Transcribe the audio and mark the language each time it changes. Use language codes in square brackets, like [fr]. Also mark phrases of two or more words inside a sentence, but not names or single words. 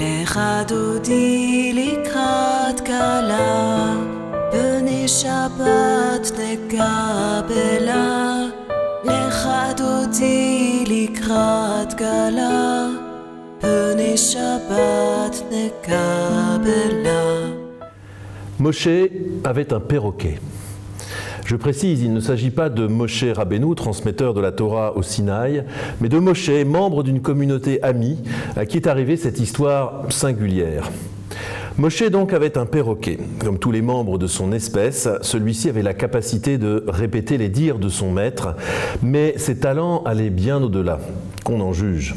[he] דודי לקראת קלה, בני שבת נקבלה. לך דודי לקראת קלה, בני שבת נקבלה. [fr] Moshe avait un perroquet. Je précise, il ne s'agit pas de Moshe Rabbeinu, transmetteur de la Torah au Sinaï, mais de Moshe, membre d'une communauté amie, à qui est arrivée cette histoire singulière. Moshe donc avait un perroquet. Comme tous les membres de son espèce, celui-ci avait la capacité de répéter les dires de son maître, mais ses talents allaient bien au-delà, qu'on en juge.